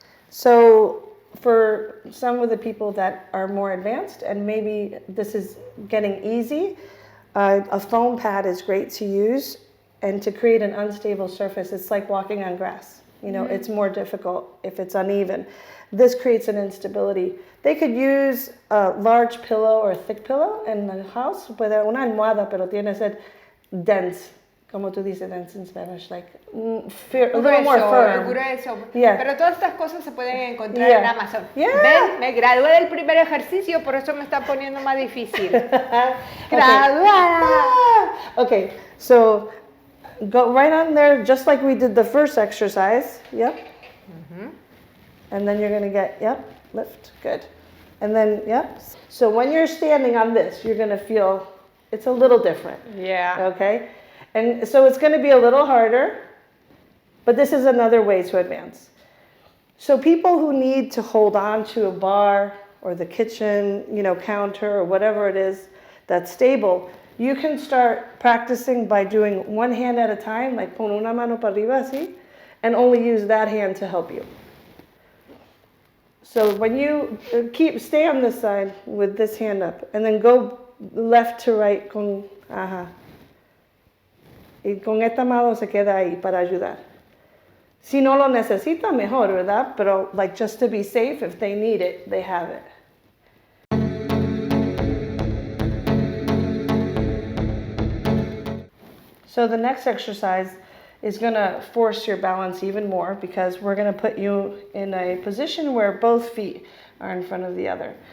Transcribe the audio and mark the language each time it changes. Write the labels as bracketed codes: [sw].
[en] So for some of the people that are more advanced and maybe this is getting easy, a foam pad is great to use. And to create an unstable surface, it's like walking on grass. It's more difficult if it's uneven. This creates an instability. They could use a large pillow or a thick pillow in the house. [es] Puede una almohada, pero tiene que ser dense. Como tú dices [en] dense in Spanish, like a little more firm. [es] Grueso. [en] Yeah. [es] Pero todas estas cosas se pueden encontrar en Amazon. [en] Yeah. [es] ¿Ven? Me gradué del primer ejercicio, por eso me está poniendo más difícil. Graduada. [en] Okay, so go right on there, just like we did the first exercise. Yep. Mm-hmm. And then you're going to get, lift. Good. And then, So when you're standing on this, you're going to feel it's a little different. Yeah. Okay? And so it's going to be a little harder, but this is another way to advance. So people who need to hold on to a bar or the kitchen, counter or whatever it is that's stable, you can start practicing by doing one hand at a time, like [es] pon una mano para arriba, así, [en] and only use that hand to help you. So when you stay on this side with this hand up, and then go left to right [es] con, y con esta mano se queda ahí para ayudar. Si no lo necesita, mejor, ¿verdad? [en] Pero like just to be safe, if they need it, they have it. So the next exercise is going to force your balance even more because we're going to put you in a position where both feet are in front of the other.